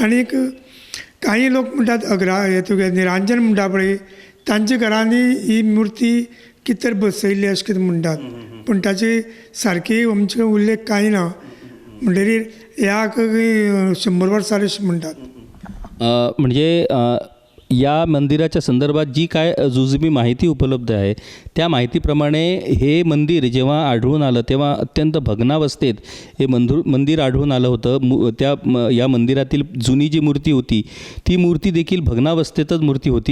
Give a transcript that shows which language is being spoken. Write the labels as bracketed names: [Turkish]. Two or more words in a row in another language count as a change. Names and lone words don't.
[Konkani] आनीक कांय लोक म्हणटात हे तुगे निरांजन म्हणटा पळय, तांच्या घरांनी ही मुर्ती कितें तर बसयल्ली अशें कितें म्हणटात, पूण ताची सारकी आमचे उल्लेख कांय ना. म्हणटरीर ह्याक 100 वर्सां अशें म्हणटात. [Marathi] म्हणजे या मंदिराच्या संदर्भात जी काय जुजबी माहिती उपलब्ध आहे त्या माहितीप्रमाणे हे मंदिर जेव्हा आढळून आलं तेव्हा अत्यंत भग्नावस्थेत हे मंदिर आढळून आलं होतं. या मंदिरातील जुनी जी मूर्ती होती ती मूर्ती देखील भग्नावस्थेतच मूर्ती होती.